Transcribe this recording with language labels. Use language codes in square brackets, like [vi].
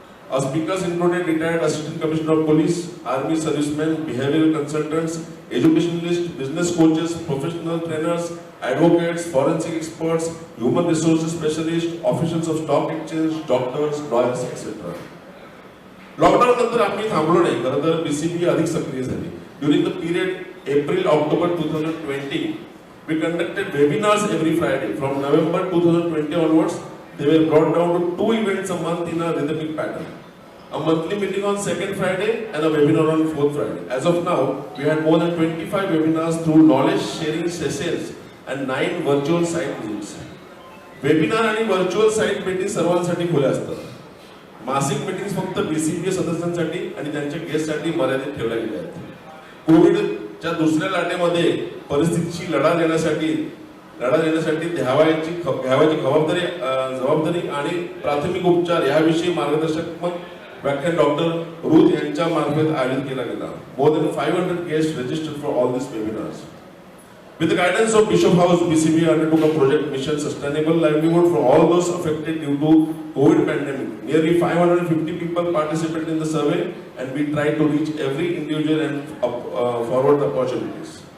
[en] Our speakers included retired Assistant Commissioner of Police, Army servicemen, behavioral consultants, educationalists, business coaches, professional trainers, advocates, forensic experts, human resources specialists, officials of stock exchange, doctors, lawyers, etc. [mr] Lockdown नंतर आम्ही थांबलो नाही. खरं तर BCBA अधिक सक्रिय झाली. [en] During the period April-October 2020, we conducted webinars every Friday. From November 2020 onwards, they were brought down to 2 events a month in a rhythmic pattern. A monthly meeting on second Friday and a webinar on fourth Friday. As of now, we had more than 25 webinars through knowledge sharing sessions and 9 virtual site visits. [mr] Webinar आणि virtual site meetings सर्वांसाठी खुले असतात. मासिक meetings फक्त BCBA सदस्यांसाठी आणि त्यांच्या गेस्टसाठी मर्यादित ठेवल्या गेल्या आहेत. कोविडच्या दुसऱ्या लाटेमध्ये परिस्थितीशी लढा देण्यासाठी घ्यावायची जबाबदारी आणि प्राथमिक उपचार याविषयी मार्गदर्शक व्याख्यान डॉक्टर रूथ यांच्या मार्फत आयोजित केला गेला. [en] More than 500 guests registered for all these webinars. With the guidance of Bishop House, BCBA undertook a project Mission Sustainable Livelihood for all those affected due to COVID pandemic. Nearly 550 people participated in the survey, and we tried to reach every individual and forward the opportunities.